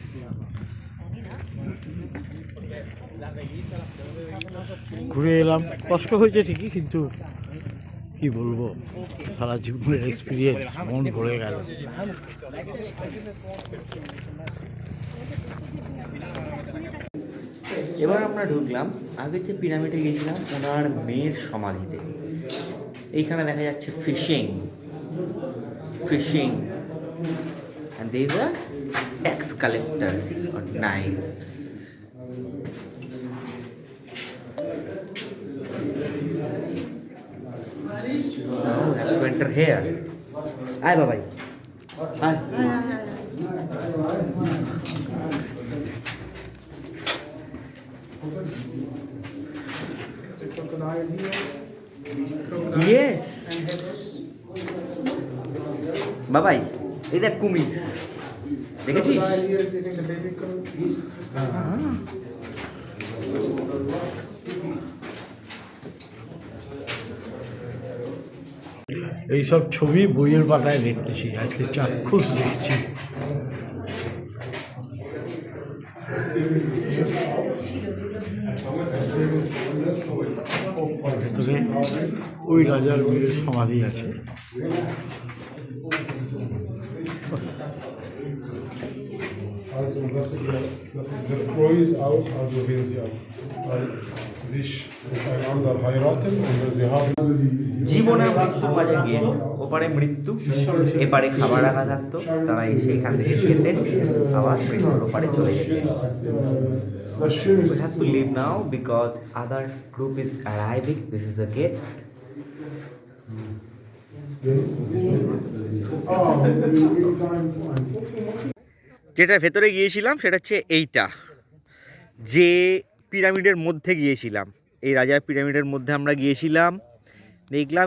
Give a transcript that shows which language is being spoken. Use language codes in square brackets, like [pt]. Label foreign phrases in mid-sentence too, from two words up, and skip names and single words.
[bn] ঘুরে এলাম, কষ্ট হয়েছে ঠিকই, কিন্তু কি বলবো, সারা জীবনের এক্সপিরিয়েন্স, মন ভরে গেল। এবার আমরা ঢুকলাম, আগে যে পিরামিডে গেছিলাম ওনার মেয়ের সমাধিতে। এইখানে দেখা যাচ্ছে ফিশিং, [en] and these are tax collectors or knives. Now we have to enter here. Hi, bye bye. Hi. Yes. [bn] বাবাই, এই দেখ কুমির, দেখেছিস? এইসব ছবি বইয়ের পাতায় দেখতেছি, আজকে চাক্ষুষ দেখছি। ভেতরে ওই রাজার মেয়ের সমাধি আছে। [de] Also das ist der Kreuz auch, also wenn sie auch sich miteinander heiraten und sie haben [bn] জীবনের মৃত্যুর মাঝে গেট, ওপারে মৃত্যু, এপারে খাবার রাখা থাকতো, তারা এসে এখান থেকে খেতেন, আবার মৃত্যুর ওপারে চলে যেতেন। [de] das Schöne [en] We have to leave now because other group is arriving. This is the gate. [bn] যেটার ভেতরে গিয়েছিলাম সেটা হচ্ছে এইটা, যে পিরামিডের মধ্যে গিয়েছিলাম, এই রাজার পিরামিডের মধ্যে আমরা গিয়েছিলাম, দেখলাম।